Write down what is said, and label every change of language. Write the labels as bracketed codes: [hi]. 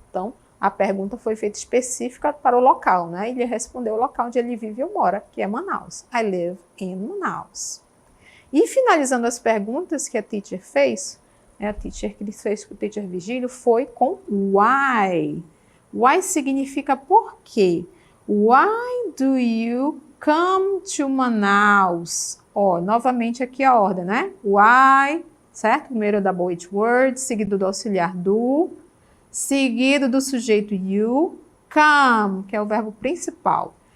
[pt] Então, a pergunta foi feita específica para o local, né? Ele respondeu o local onde ele vive ou mora, que é Manaus. [en] I live in Manaus. [pt] E finalizando as perguntas que a teacher fez, a teacher que ele fez com o teacher Virgílio foi com why. Why significa por quê. [en] Why do you come to Manaus? [pt] Ó, novamente aqui a ordem, né? Why, certo? Primeiro double weight word, seguido do auxiliar do, seguido do sujeito you, come, que é o verbo principal.